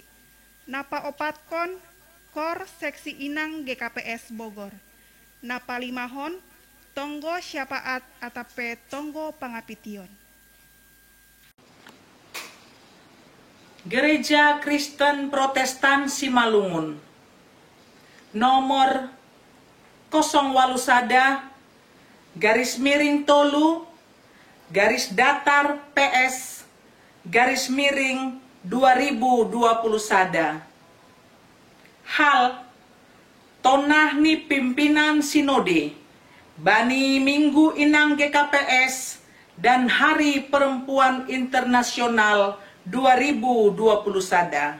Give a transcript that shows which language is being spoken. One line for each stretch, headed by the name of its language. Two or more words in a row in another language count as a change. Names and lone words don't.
Batak Simalungun: Napaopatkon kor seksi Inang GKPS Bogor. Napalimahon tonggo syafaat atape tonggo pangapition.
Indonesian: Gereja Kristen Protestan Simalungun nomor 081 garis miring tolu garis datar PS garis miring 2020 sada.
Batak Simalungun: Hal tonah ni pimpinan sinode bani Minggu Inang GKPS dan Hari Perempuan Internasional 2020 sada.